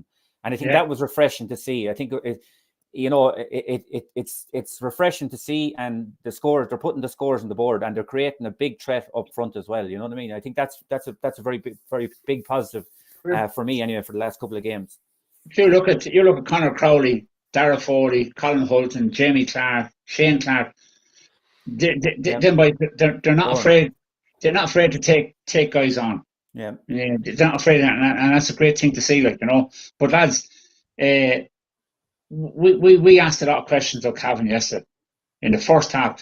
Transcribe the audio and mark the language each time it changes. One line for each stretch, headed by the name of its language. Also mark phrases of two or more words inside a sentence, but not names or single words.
English: And I think that was refreshing to see. I think it's refreshing to see, and the scores, they're putting the scores on the board, and they're creating a big threat up front as well. You know what I mean? I think that's a very big positive for me anyway for the last couple of games. If you look at Conor Crowley, Darragh Foley, Colm Hulton, Jamie Clark, Shane Clark, they're not afraid. They're not afraid to take guys on. Yeah, they're not afraid, and that's a great thing to see. But lads, we asked a lot of questions of Cavan yesterday in the first half.